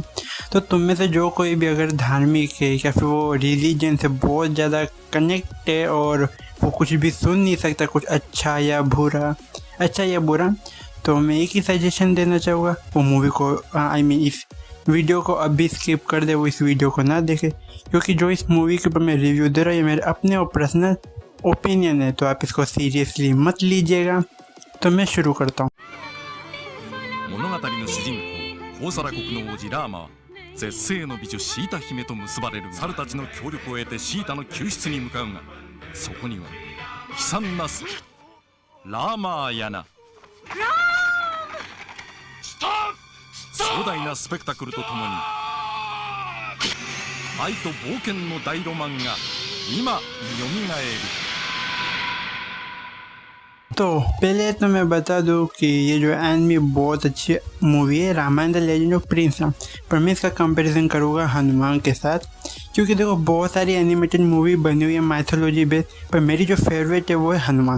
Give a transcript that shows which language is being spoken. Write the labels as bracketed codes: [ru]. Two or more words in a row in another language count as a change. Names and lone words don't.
[hi] तो तुम में से जो कोई भी अगर धार्मिक है या फिर वो रिलीजन से बहुत ज़्यादा कनेक्ट है और वो कुछ भी सुन नहीं सकता, कुछ अच्छा या बुरा, तो मैं एक ही सजेशन देना चाहूँगा, वो मूवी को इस वीडियो को अभी स्किप कर दे, वो इस वीडियो को ना देखे, क्योंकि जो इस मूवी के ऊपर मैं रिव्यू दे रहा हूँ ये मेरे अपने और [en] personal opinion [hi] है, तो आप इसको सीरियसली मत लीजिएगा। तो मैं शुरू करता हूँ। [ja] 物語の主人公ホーサラ国の王子ラーマは絶世の美女シータ姫と結ばれる猿たちの協力を得てシータの救出に向かうが、そこには悲惨なラーマーやな壮大なスペクタクルとともに愛と冒険の大ロマンが今よみがえる。 [hi] तो पहले तो मैं बता दूं कि ये जो एनिमी बहुत अच्छी मूवी है, रामायण द लेजेंड ऑफ प्रिंस। पर मैं इसका कंपैरिजन करूँगा हनुमान के साथ, क्योंकि देखो बहुत सारी [en] animated movie [hi] बनी हुई है [en] mythology based, [hi] पर मेरी जो फेवरेट है वो है हनुमान।